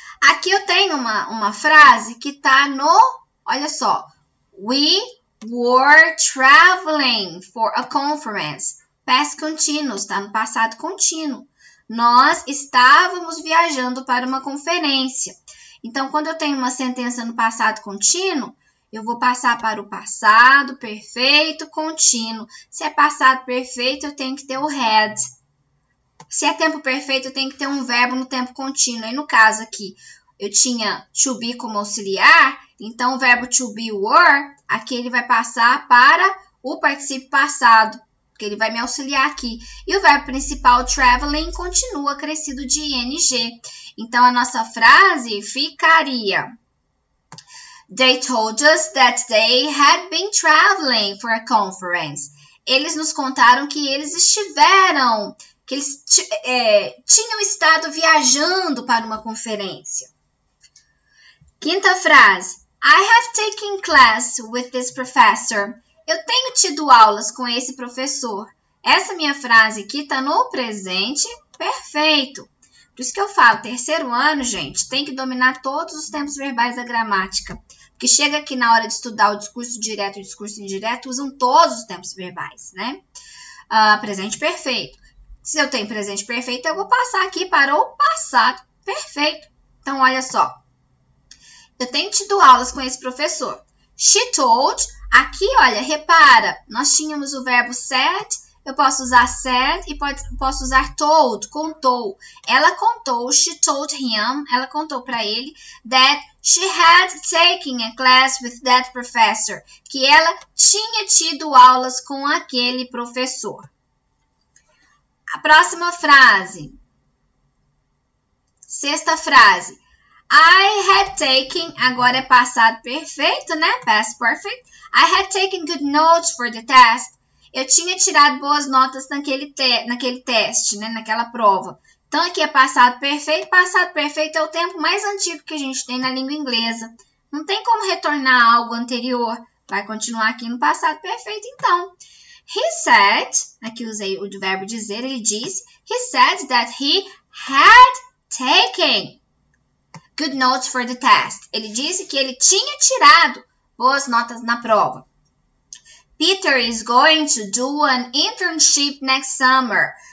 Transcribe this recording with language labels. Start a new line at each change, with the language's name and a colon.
Portuguese: Aqui eu tenho uma frase que tá no, olha só, we
English: were traveling for a conference.
Portuguese: Past continuous, tá no passado contínuo. Nós estávamos viajando para uma conferência. Então, quando eu tenho uma sentença no passado contínuo, eu vou passar para o passado perfeito contínuo. Se é passado perfeito, eu tenho que ter o had. Se é tempo perfeito, eu tenho que ter um verbo no tempo contínuo. E no caso aqui, eu tinha to be como auxiliar, então o verbo to be were, aqui ele vai passar para o particípio passado, porque ele vai me auxiliar aqui. E o verbo principal, traveling, continua acrescido de ing. Então, a nossa frase ficaria:
English: They told us that they had been traveling for a conference.
Portuguese: Eles nos contaram que eles estiveram, que eles tinham estado viajando para uma conferência. Quinta frase.
English: I have taken class with this professor.
Portuguese: Eu tenho tido aulas com esse professor. Essa minha frase aqui está no presente perfeito. Por isso que eu falo, terceiro ano, gente, tem que dominar todos os tempos verbais da gramática. Porque chega aqui na hora de estudar o discurso direto e o discurso indireto, usam todos os tempos verbais, né? Presente perfeito. Se eu tenho presente perfeito, eu vou passar aqui para o passado perfeito. Então, olha só. Eu tenho tido aulas com esse professor.
English: She told.
Portuguese: Aqui, olha, repara. Nós tínhamos o verbo said. Eu posso usar said e posso usar told, contou. Ela contou,
English: she told him,
Portuguese: ela contou para ele,
English: that she had taken a class with that professor.
Portuguese: Que ela tinha tido aulas com aquele professor. A próxima frase. Sexta frase.
English: I had taken,
Portuguese: agora é passado perfeito, né?
English: Past perfect. I had taken good notes for the test.
Portuguese: Eu tinha tirado boas notas naquele teste, né? Naquela prova. Então, aqui é passado perfeito. Passado perfeito é o tempo mais antigo que a gente tem na língua inglesa. Não tem como retornar algo anterior. Vai continuar aqui no passado perfeito, então.
English: He said,
Portuguese: aqui usei o verbo dizer, ele disse.
English: He said that he had taken good notes for the test.
Portuguese: Ele disse que ele tinha tirado boas notas na prova.
English: Peter is going to do an internship next summer.